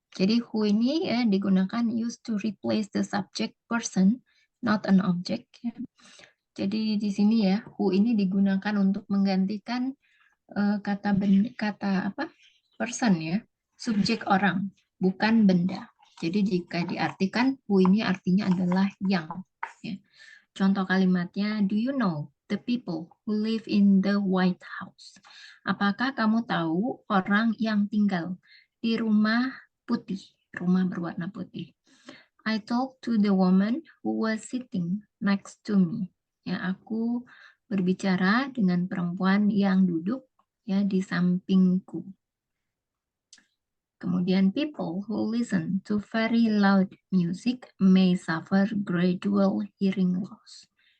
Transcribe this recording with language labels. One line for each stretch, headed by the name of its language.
Indonesian: Jadi who ini ya digunakan
English: used to replace the subject person, not an object. Ya.
Indonesian: Jadi di sini ya who ini digunakan untuk menggantikan kata apa person ya, subjek orang, bukan benda. Jadi jika diartikan who ini artinya adalah yang. Ya. Contoh kalimatnya,
English: do you know the people who live in the White House?
Indonesian: Apakah kamu tahu orang yang tinggal di rumah putih, rumah berwarna putih?
English: I talked to the woman who was sitting next to me.
Indonesian: Ya, aku berbicara dengan perempuan yang duduk ya di sampingku. Kemudian
English: people who listen to very loud music may suffer gradual hearing loss.